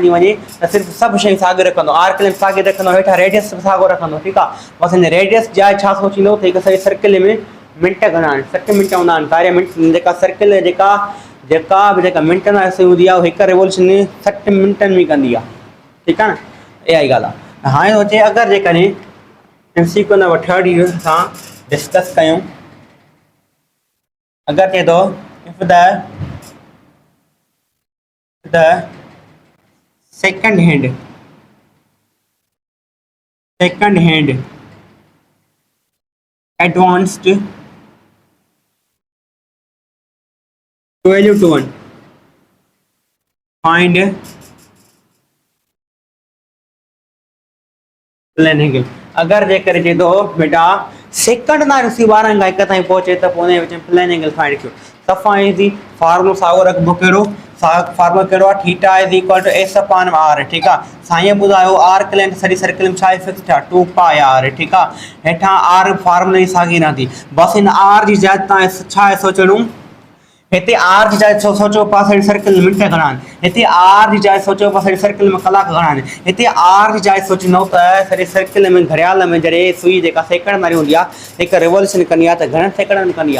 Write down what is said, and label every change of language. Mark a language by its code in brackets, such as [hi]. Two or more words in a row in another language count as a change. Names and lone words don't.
[sd] थी वञे त सिर्फ़ु सभु शयूं साॻियो रखंदो [en] arc length [sd] साॻियो रखंदो हेठां रेडियस साॻियो रखंदो ठीकु आहे बसि हिन रेडियस जा छा सोचींदो त हिकु सॼे सर्किल में मिंट घणा आहिनि 60 मिंट हूंदा आहिनि सारे मिंट जेका सर्किल जेका मिंटनि वारी सुई हूंदी आहे हिकु रेवोल्यूशन 60 मिंटनि में कंदी आहे ठीकु आहे न इहा ई ॻाल्हि आहे त हाणे सोचे अगरि जेकॾहिं [en] MCQ number [sd] 3 सां डिस्कस कयूं अगरि चए थो इफ [en] the second hand advanced 12 to 1 find plane angle [sd] अगर जेकर चए थो बेटा सेकंड ना सी 12 खां 1 ताईं पहुचे त पोइ उन विच में [en] plane angle find [sd] कयो सफ़ा इजी फॉर्मूलो साॻियो रखबो कहिड़ो फॉर्मूलो कहिड़ो आहे [en] theta is equal to s upon r [sd] ठीकु आहे साईं ॿुधायो [en] arc length [sd] सॼी सर्किल में छा आहे फिक्स आहे 2 पाए r ठीकु आहे हेठां r फॉर्मूले जी साॻी रहंदी बसि हिन r जी जाइ तव्हां छा आहे सोचणो हिते आर जी जाइ सोचो पा सॼी सर्किल में मिंट घणा आहिनि हिते आर जी जाइ सोचो पा सॼी सर्किल में कलाक घणा आहिनि हिते आर जी जाइ सोचींदव त सॼे सर्किल में घड़ियाल में जॾहिं सुई जेका सेकंड वारी हूंदी आहे हिकु रिवोल्यूशन कंदी आहे त घणनि सेकंड में कंदी